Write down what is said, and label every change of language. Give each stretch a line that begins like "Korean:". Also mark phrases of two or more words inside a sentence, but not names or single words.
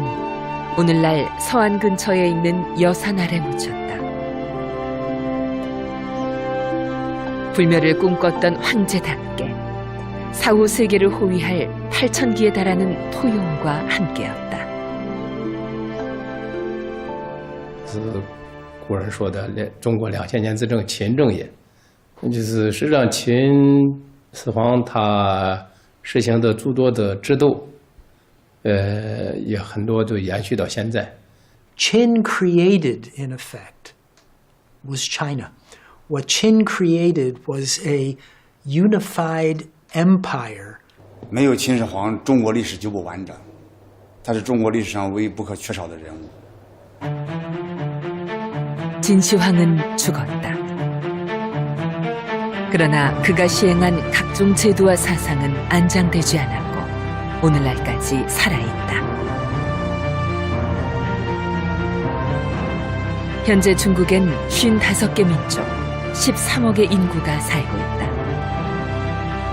Korean: 오늘날 서안 근처에 있는 여산 아래 묻혔다. 불멸을 꿈꿨던 황제답게 사후 세계를 호위할 8,000기에 달하는 토용과 함께였다.
Chinese: 是古人说的中国2000年之政，秦政也。就是实际上秦始皇他实行的诸多的制度，也很多就延续到现在。
English: Qin created, in effect, was China. What Qin created was a unified empire.
Chinese: 没有秦始皇，中国历史就不完整。他是中国历史上唯一不可缺少的人物。
Korean: 진시황은 죽었다. 그러나 그가 시행한 각종 제도와 사상은 안장되지 않았고 오늘날까지 살아있다. 현재 중국엔 55개 민족, 13억의 인구가 살고 있다.